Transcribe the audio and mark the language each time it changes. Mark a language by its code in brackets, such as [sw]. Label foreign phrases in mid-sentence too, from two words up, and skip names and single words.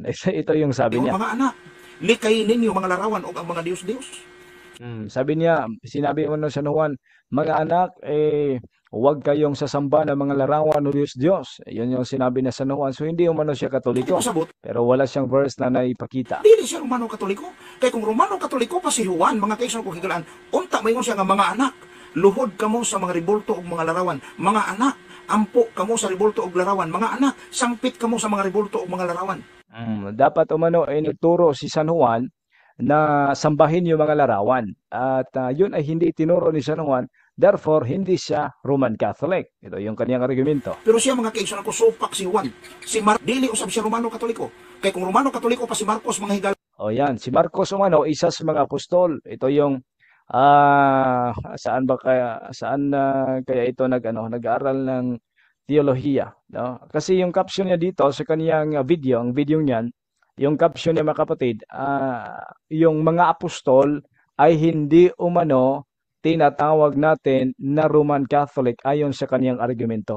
[tl] Ito yung sabi niya. [ceb] Mga anak, likay ninyo mga larawan o ang mga Diyos-Diyos. [tl] Sabi niya, sinabi mo ng San Juan, mga anak, huwag kayong sasamba ng mga larawan o Diyos-Diyos. Yun yung sinabi na San Juan. So hindi umano siya Katoliko. [ceb] Sabot, [tl] Pero wala siyang verse na naipakita. [ceb] dili siya Romano Katoliko. Kay kung Romano Katoliko pa si Juan, mga kaisan ko higalaan, unta mayon siya nga mga anak, luhod kamo sa mga ribolto o mga larawan. Mga anak, ampo kamo sa ribolto o larawan. Mga anak, sangpit kamo sa mga ribolto o mga larawan. [tl] Dapat umano ay nagturo si San Juan na sambahin yung mga larawan. At yun ay hindi itinuro ni San Juan. Therefore, hindi siya Roman Catholic. Ito yung kanyang argumento. [ceb] Pero siya mga kaisan ko supak si Juan. Si dili usab siya Romano Katoliko. Kay kung Romano Katoliko pa si Marcos, mga higala. [tl] O yan, si Marcos umano, isa sa mga apostol. Ito yung saan kaya ito nag-aaral ng teolohiya, no? Kasi yung caption niya dito sa kaniyang video, ang video niyan, yung caption niya mga kapatid, yung mga apostol ay hindi umano tinatawag natin na Roman Catholic ayon sa kaniyang argumento.